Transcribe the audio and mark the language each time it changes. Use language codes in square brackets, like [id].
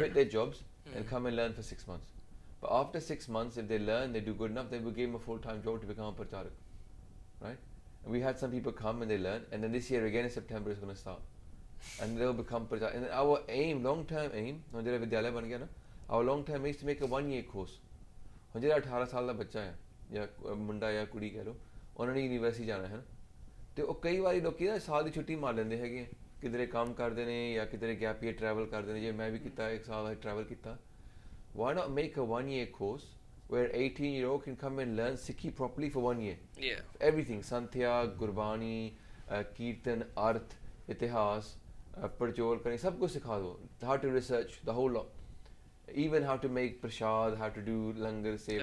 [en] quit their jobs and come and learn for 6 months. But after 6 months, if they learn, they do good enough, then we give them a full-time job to become a pracharak, right? And we had some people come and they learn, and then this year again in September is going to start, and they'll become pracharak. And our aim, long-term aim, our long-term aim is to make a 1-year course. [pa] ਹੁਣ ਜਿਹੜਾ 18 ਸਾਲ ਦਾ ਬੱਚਾ ਹੈ ਜਾਂ ਮੁੰਡਾ ਜਾਂ ਕੁੜੀ ਕਹਿ ਲਓ, ਉਹਨਾਂ ਨੇ ਯੂਨੀਵਰਸਿਟੀ ਜਾਣਾ ਹੈ ਨਾ, ਤੇ ਉਹ ਕਈ ਵਾਰੀ ਲੋਕੀ ਨਾ ਸਾਲ ਦੀ ਛੁੱਟੀ ਮਾਰ ਲੈਂਦੇ ਹੈਗੇ, ਕਿਧਰੇ ਕੰਮ ਕਰਦੇ ਨੇ ਜਾਂ ਕਿਧਰੇ ਗੈਪ ਈਅਰ ਟਰੈਵਲ ਕਰਦੇ ਨੇ। ਜੇ ਮੈਂ ਵੀ ਕੀਤਾ, 1 ਸਾਲ ਦਾ ਟਰੈਵਲ ਕੀਤਾ। [en] Why not make a 1-year course where 18-year-old can come and learn Sikhi properly for 1 year? Yeah. Everything, Santhya, Gurbani, Kirtan, Arth, Itihas, [pa] पड़चोल करनी, सब कुछ सिखा दो, [en] how to research the whole lot, even how to make prashad, how to do langar seva,